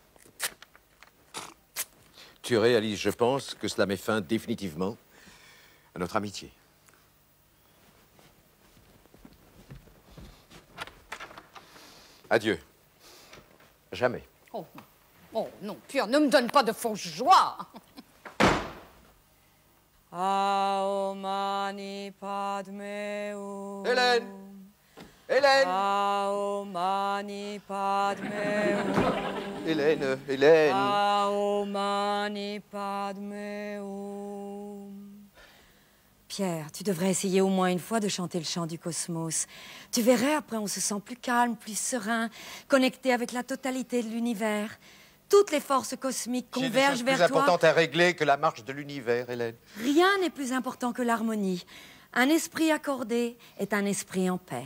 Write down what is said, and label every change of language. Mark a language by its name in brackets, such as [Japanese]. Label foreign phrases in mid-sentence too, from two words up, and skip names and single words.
[French] Tu réalises, je pense, que cela met fin définitivement à notre amitié. Adieu. Jamais. Oh non, Pierre, ne me donne pas de fausse joie. [Sanskrit] Aum mani padme hum. [French] Hélène! Hélène! [Sanskrit] Aum mani padme hum. [French] Hélène! [Sanskrit] Aum mani padme hum. [French] Pierre, tu devrais essayer au moins une fois de chanter le chant du cosmos. Tu verrais, après, on se sent plus calme, plus serein, connecté avec la totalité de l'univers. Toutes les forces cosmiques convergent vers J'ai des choses plus toi. importantes à régler que la marche de l'univers, Hélène. Rien n'est plus important que l'harmonie. Un esprit accordé est un esprit en paix.